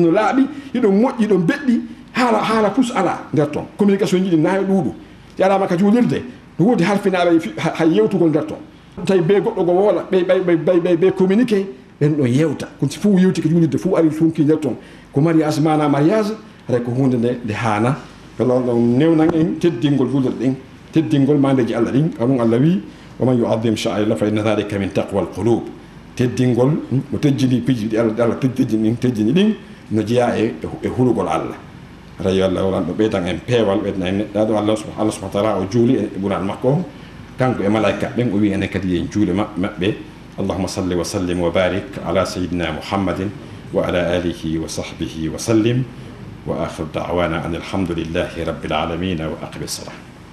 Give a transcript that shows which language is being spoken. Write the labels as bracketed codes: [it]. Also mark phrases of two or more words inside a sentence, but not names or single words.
[ff] no laaɓi iɗon moƴƴi ɗon beɗɗi haala pus ala nder toon communication jiɗi nayo ɗuuɗu si alama ka juulirde no woodi harfinaɓe hay yewtugol nder toon tawi be goɗɗo go woola ɓe communiqué ɓen ɗo yewta ko si fof yewti ko juulirde fof ari funki nder toon ko mariage mana mariage aɗa ko hunde nde haana pelon ɗon newnan en teddingol juulirɗe ɗen teddingol mandeji Allah ɗin ɗum Allah wi [ar] ومن يعظم شعائر الله فإن ذلك من تقوى القلوب [ff] teddingol mo tejjini piji ɗi Allah tejjini ɗin no jeeya e hulugol Allah rayi Allah walan ɗo ɓeydan en peewal ɓeydan en neɗɗaɗo Allah [ar] سبحانه وتعالى [ff] o juuli e ɓural makko o kanko e malaika ɓen o wi enen kadi yen juule maɓɓe [ar] اللهم صل وسلم وبارك على سيدنا محمد وعلى آله وصحبه وسلم وآخر دعوانا أن الحمد لله رب العالمين وأقم الصلاة.